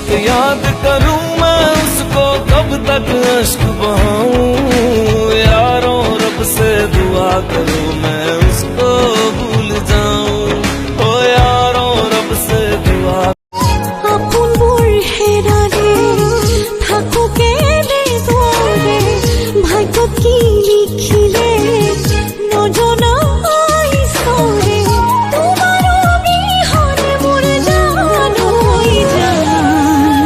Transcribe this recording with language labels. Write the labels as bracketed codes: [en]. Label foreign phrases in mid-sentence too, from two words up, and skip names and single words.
[hi] याद करूं मैं उसको कब तक अश्क बहाऊं यारों रब से दुआ करूं मैं उसको भूल जाऊं ओ यारों रब से दुआ [as] আপোনবোৰ হেৰালে থাকো কেনেদৰে ভাগ্যত কি লিখিলে নজনা ঈশ্বৰে তোমাৰ অবিহনে মোৰ জান হৈ যায়